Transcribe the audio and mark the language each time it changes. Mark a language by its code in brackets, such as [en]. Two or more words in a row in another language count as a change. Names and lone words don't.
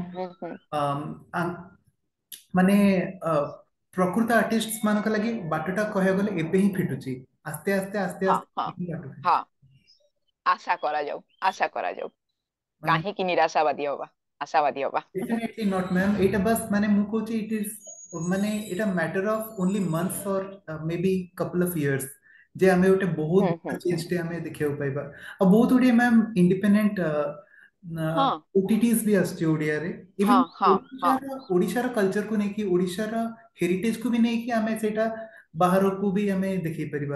[or] ହୁଁ ହୁଁ ମାନେ ଅ, ପ୍ରକୃତ ଆର୍ଟିଷ୍ଟ ମାନଙ୍କ ଲାଗି ବାଟଟା କହିବାକୁ ଗଲେ ଏବେ ହିଁ ଫିଟୁଛି, ଆସ୍ତେ ଆସ୍ତେ ଆସ୍ତେ ହଁ ଆସ୍ତେ ହଁ ହିଁ ବାଟ ହଁ, ଫିଟୁଛି। ଆଶା କରାଯାଉ, ଆଶା କରାଯାଉ। ମ୍ୟାମ୍ କାହିଁକି ନିରାଶାବାଦୀ ହବା, ଆଶାବାଦୀ ହବା। [en] definitely not ma'am, [or] ଏଇଟା ବାସ୍ ମାନେ ମୁଁ କହୁଛି [en] it is, [or] ମାନେ ଏଇଟା [en] matter of only months or maybe couple of years, [or] ଯେ ଆମେ ଗୋଟେ ବହୁତ ହୁଁ ହୁଁ ବଡ଼ ହୁଁ change ଟେ ଆମେ ଦେଖିବାକୁ ପାଇବା। ଆଉ ବହୁତ ଗୁଡ଼ିଏ [en] ma'am independent [or] ହଁ ଓଟିଟିସ୍ ବି ଆସୁଛି ଓଡ଼ିଆରେ, ହଁ ଇଭେନ୍ ହଁ ହଁ ଓଡ଼ିଶାର କଲଚରକୁ ନେଇକି, ଓଡ଼ିଶାର ହେରିଟେଜକୁ ବି ନେଇକି ଆମେ ସେଇଟା ବାହାରକୁ ବି ଆମେ ଦେଖେଇ ପାରିବା।